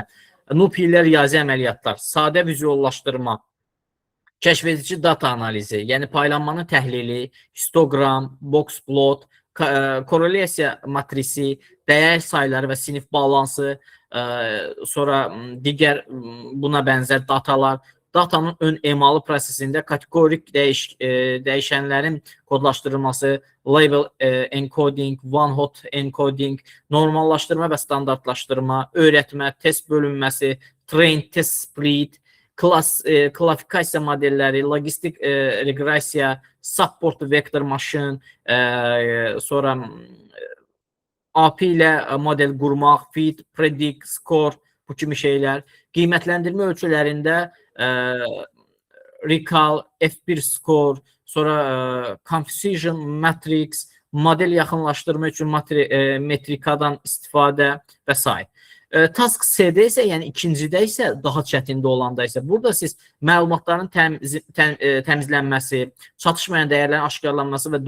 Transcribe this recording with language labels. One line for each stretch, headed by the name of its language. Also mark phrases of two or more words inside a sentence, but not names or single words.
Azerbaijani: NUPI ilə riyazi əməliyyatlar, sadə vizuallaşdırma, kəşfedici data analizi, yəni paylanmanın təhlili, histogram,
English: box plot,
Azerbaijani: korrelyasiya matrisi, dəyər sayları və sinif balansı, sonra digər buna bənzər datalar, datanın ön emalı prosesində kategorik dəyişənlərin kodlaşdırılması,
English: label encoding, one-hot encoding,
Azerbaijani: normallaşdırma və standartlaşdırma, öyrətmə, test bölünməsi,
English: train, test split,
Azerbaijani: klassifikasiya modelləri, logistik regresiya,
English: support vector machine,
Azerbaijani: sonra API ilə model qurmaq,
English: fit, predict, score,
Azerbaijani: bu kimi şeylər. Qiymətləndirmə ölçülərində
English: recall, F1 score,
Azerbaijani: sonra
English: confusion matrix,
Azerbaijani: model yaxınlaşdırma üçün metrikadan istifadə və s. Task C-də isə, yəni ikincidə isə, daha çətində olanda isə, burada siz məlumatların təmizlənməsi, çatışmayan dəyərlərin aşkarlanması və